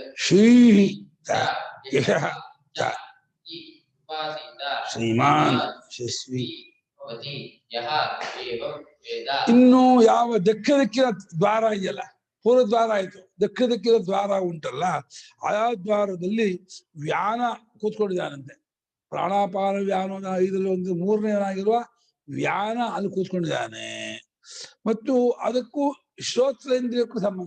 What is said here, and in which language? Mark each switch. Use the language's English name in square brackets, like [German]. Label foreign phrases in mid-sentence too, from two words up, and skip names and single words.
[Sanskrit] ಶ್ರೀ ಯಶಃ ಚ उपासित ಶ್ರೀಮಾನ್ ಯಶಸ್ವಿ. भवति यः एवं वेद. [Kannada] ಇನ್ನು ಯಾವ ದಕ್ಷಿಣ ದಿಕ್ಕಿನ ದ್ವಾರ ಇದೆಯಲ್ಲ, ಪೂರ್ವ ದ್ವಾರ ಆಯ್ತು, ದಕ್ಷಿಣ ದಿಕ್ಕಿನ ದ್ವಾರ ಉಂಟಲ್ಲ, ಆ ದ್ವಾರದಲ್ಲಿ ವ್ಯಾನ ಕೂತ್ಕೊಂಡಿದ್ದಾನಂತೆ. ಪ್ರಾಣಾಪಾನ ವ್ಯಾನ ಇದರಲ್ಲಿ ಒಂದು ಮೂರನೇನಾಗಿರುವ ವ್ಯಾನ ಅಲ್ಲಿ ಕೂತ್ಕೊಂಡಿದ್ದಾನೆ. ಮತ್ತು ಅದಕ್ಕೂ ಶ್ರೋತ್ರೇಂದ್ರಿಯಕ್ಕೂ ಸಂಬಂಧ.